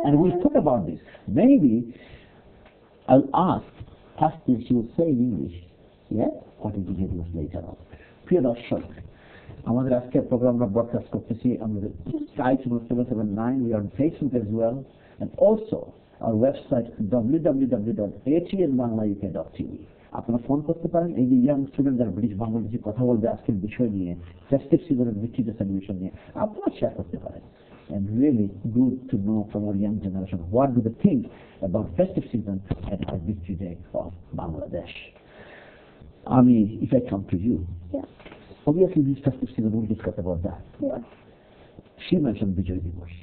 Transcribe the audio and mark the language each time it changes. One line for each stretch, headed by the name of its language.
English: And we'll talk about this. Maybe I'll ask Tasty, she will say in English, yeah, what is Bijoy Dibosh later on.
Bangla: প্রিয় দর্শক, আমাদের আজকের programme আমরা broadcast করতেছি আমাদের
English: Skype 779, we are on Facebook as well, and also our website www.atnbangla.uk.tv.
Bangla: আপনারা phone করতে পারেন। এই যে ইয়াং স্টুডেন্ট যারা ব্রিটিশ বাংলাদেশে কথা বলবে আজকের বিষয় নিয়ে, ফেস্টিভ সিজনের ভিত্তি সেলিব্রেশন নিয়ে, আপনারা শেয়ার করতে পারেন।
English: And really good to know from our young generation what do they think about festive season and our Victory Day of Bangladesh. If I come to you, Yeah. obviously this festive season we'll discuss about that. Yeah. She mentioned Vijay Divash.